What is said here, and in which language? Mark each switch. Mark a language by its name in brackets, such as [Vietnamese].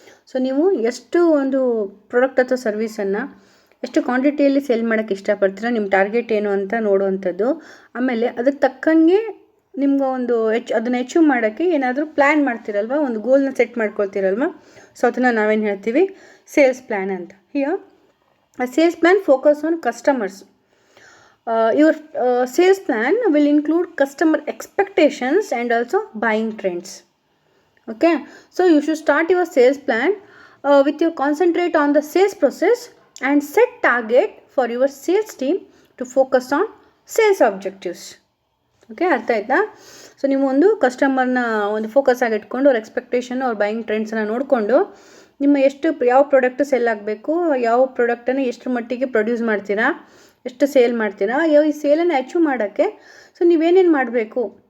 [Kannada] So ನೀವು ಎಷ್ಟು ಒಂದು ಪ್ರಾಡಕ್ಟ್ ಅಥವಾ ಸರ್ವಿಸನ್ನು ಎಷ್ಟು ಕ್ವಾಂಟಿಟಿಯಲ್ಲಿ ಸೇಲ್ ಮಾಡೋಕ್ಕೆ ಇಷ್ಟಪಡ್ತೀರ, ನಿಮ್ಮ ಟಾರ್ಗೆಟ್ ಏನು ಅಂತ ನೋಡುವಂಥದ್ದು. ಆಮೇಲೆ ಅದಕ್ಕೆ ತಕ್ಕಂಗೆ ನಿಮ್ಗೆ ಒಂದು ಅದನ್ನು ಅಚೀವ್ ಮಾಡೋಕ್ಕೆ ಏನಾದರೂ ಪ್ಲ್ಯಾನ್ ಮಾಡ್ತೀರಲ್ವ, ಒಂದು ಗೋಲ್ನ ಸೆಟ್ ಮಾಡ್ಕೊಳ್ತೀರಲ್ವ, ಸೊ ಅದನ್ನು ನಾವೇನು ಹೇಳ್ತೀವಿ, ಸೇಲ್ಸ್ ಪ್ಲ್ಯಾನ್ ಅಂತ. [English] Here a sales plan focus on customers. Your sales plan will include customer expectations and also buying trends. Okay, so you should start your sales plan with your concentrate on the sales process and set target for your sales team to focus on sales objectives. [Kannada] Okay, ಅರ್ಥ ಆಯ್ತಾ? So ನೀವು ಒಂದು ಕಸ್ಟಮರ್ನ ಒಂದು focus ಆಗಿ ಇಟ್ಕೊಂಡು ಅವ್ರ expectation, ಅವ್ರ buying ಟ್ರೆಂಡ್ಸನ್ನು ನೋಡಿಕೊಂಡು ನಿಮ್ಮ ಯಾವ ಪ್ರಾಡಕ್ಟ್ ಸೆಲ್ ಆಗಬೇಕು, ಯಾವ ಪ್ರಾಡಕ್ಟನ್ನು ಎಷ್ಟು ಮಟ್ಟಿಗೆ ಪ್ರೊಡ್ಯೂಸ್ ಮಾಡ್ತೀರಾ, ಎಷ್ಟು ಸೇಲ್ ಮಾಡ್ತೀರಾ, ಈ ಸೇಲನ್ನು ಅಚೀವ್ ಮಾಡೋಕ್ಕೆ ಸೊ ನೀವೇನೇನು ಮಾಡಬೇಕು